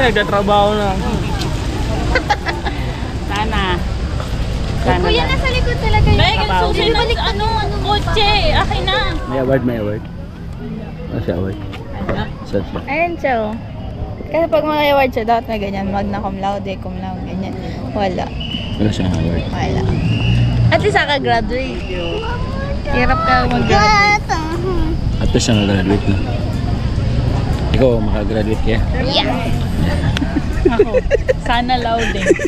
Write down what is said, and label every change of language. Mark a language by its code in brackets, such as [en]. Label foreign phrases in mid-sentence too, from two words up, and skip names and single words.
[tl] nagtatrabaho na. Sana. Sana Kuya, na. nasa likod talaga yung May trabaho. susi ng ano, kotse. Akin na. May award, may award. Ano siya award? Saan siya? Ayan siya oh. Kasi pag may award siya, dapat may ganyan. [la] Magna cum laude, cum laude, [tl] ganyan. Wala. Wala siyang award. Wala. [en] At least graduate. [tl] Hirap ka mag-graduate. [en] At least [tl] siya nag-graduate na. Ikaw, makagraduate kaya? Yes! Ako. Sana laude.